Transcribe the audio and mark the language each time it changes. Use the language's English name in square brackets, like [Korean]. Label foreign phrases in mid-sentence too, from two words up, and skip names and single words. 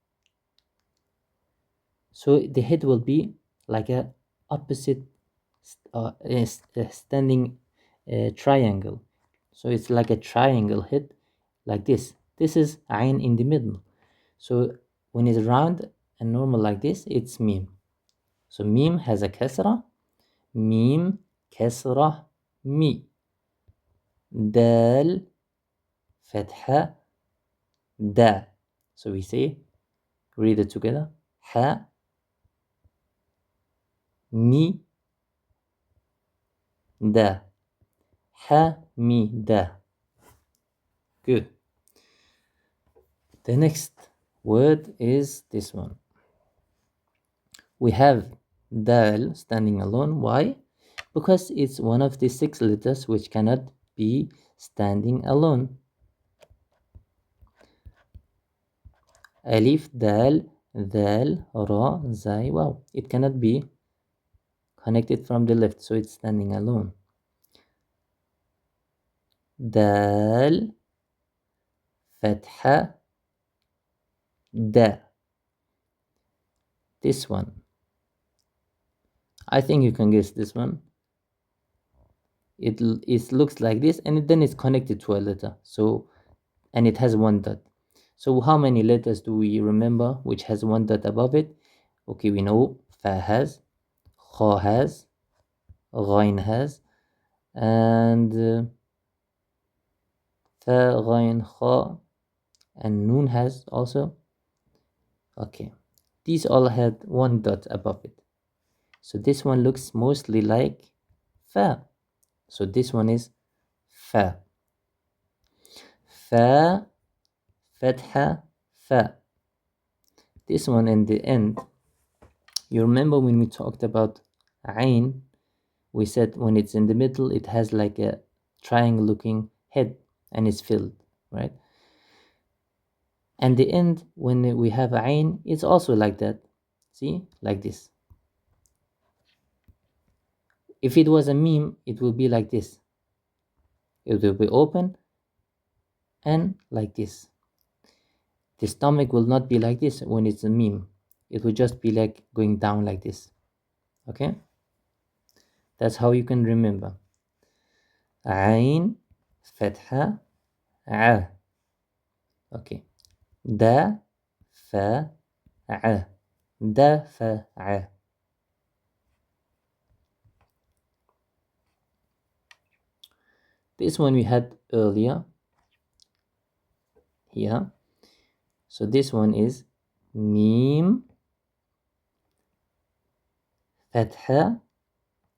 [English] So the head will be like a opposite standing triangle. So it's like a triangle head like this. This is ayn in the middle. So when it's round and normal like this, it's meme. So meme has a kasra. [Arabic] ميم، كسرة, مِ. دال، فتحة، دَ. [English] So we say, read it together. [Arabic] حَ، مِ، دَ. حَ، مِ، دَ. [English] Good. The next word is this one. We have dal standing alone. Why? Because it's one of the 6 letters which cannot be standing alone. [Arabic] ألف، دال، دال, ra, zai, wow. [English] It cannot be connected from the left, so it's standing alone. [Arabic] دال، فتحة، دَ. [English] This one. I think you can guess this one. It looks like this, and then it's connected to a letter. So, and it has 1 dot. So how many letters do we remember which has 1 dot above it? Okay, we know fa has, kha has, ghain has, and [Arabic] فاء، غين، خاء, [English] and noon has also. Okay, these all had 1 dot above it. So this one looks mostly like fa. So this one is fa. [Arabic] فاء، فتحة، فَ. [English] This one in the end, you remember when we talked about ain, we said when it's in the middle, it has like a triangle looking head and it's filled, right? And the end, when we have ain, it's also like that. See, like this. If it was a meme, it will be like this. It will be open and like this. The stomach will not be like this when it's a meme. It will just be like going down like this. Okay? That's how you can remember. [Arabic] Ain, فتحة، عَ. Okay. دَ، فَ، عَ. دَ، فَ، عَ. [English] This one we had earlier here. So this one is [Arabic] ميم، فتحة، مَ.